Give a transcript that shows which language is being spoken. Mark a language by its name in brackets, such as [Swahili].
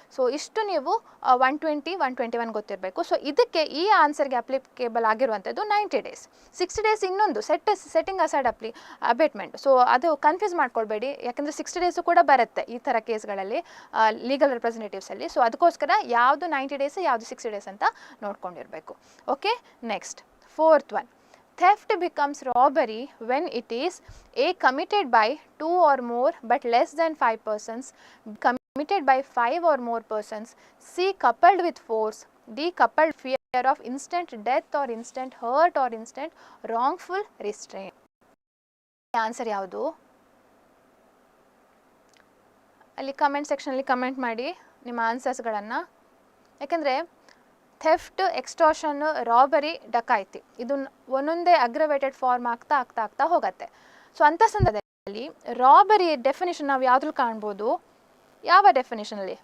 [Kannada] So ಇಷ್ಟು ನೀವು 120, 121 ಗೊತ್ತಿರಬೇಕು. ಸೊ ಇದಕ್ಕೆ ಈ ಆನ್ಸರ್ಗೆ ಅಪ್ಲಿಕೇಬಲ್ ಆಗಿರುವಂಥದ್ದು 90 days. 60 days ಇನ್ನೊಂದು ಸೆಟ್ಟಿಂಗ್ ಅಸೈಡ್ ಅಬೇಟ್ಮೆಂಟ್. ಸೊ ಅದು ಕನ್ಫ್ಯೂಸ್ ಮಾಡ್ಕೊಳ್ಬೇಡಿ, ಯಾಕಂದರೆ 60 days ಕೂಡ ಬರುತ್ತೆ ಈ ಥರ ಕೇಸ್ಗಳಲ್ಲಿ ಲೀಗಲ್ ರೆಪ್ರೆಸೆಂಟೇಟಿವ್ಸಲ್ಲಿ. ಸೊ ಅದಕ್ಕೋಸ್ಕರ ಯಾವುದು 90 days ಯಾವುದು 60 days ಅಂತ ನೋಡ್ಕೊಂಡಿರಬೇಕು. [English] Okay, next 4th one, theft becomes robbery when it is A committed by 2 or more but less than 5 persons, committed by 5 or more persons, C coupled with force, D coupled fear of instant death or instant hurt or instant wrongful restraint. [Kannada] Answer ಯಾವುದು? ಅಲ್ಲಿ comment ಸೆಕ್ಷನಲ್ಲಿ comment ಮಾಡಿ ನಿಮ್ಮ ಆನ್ಸರ್ಸ್ಗಳನ್ನು. ಯಾಕೆಂದರೆ theft, extortion, robbery, ಡಕಾಯಿತಿ ಇದು ಒಂದೊಂದೇ aggravated form ಆಗ್ತಾ ಹೋಗುತ್ತೆ. ಸೊ ಅಂಥ ಸಂದರ್ಭದಲ್ಲಿ ರಾಬರಿ ಡೆಫಿನಿಷನ್ ನಾವು ಯಾವುದ್ರಲ್ಲಿ ಕಾಣ್ಬೋದು? ಯಾವ ಡೆಫಿನಿಷನಲ್ಲಿ?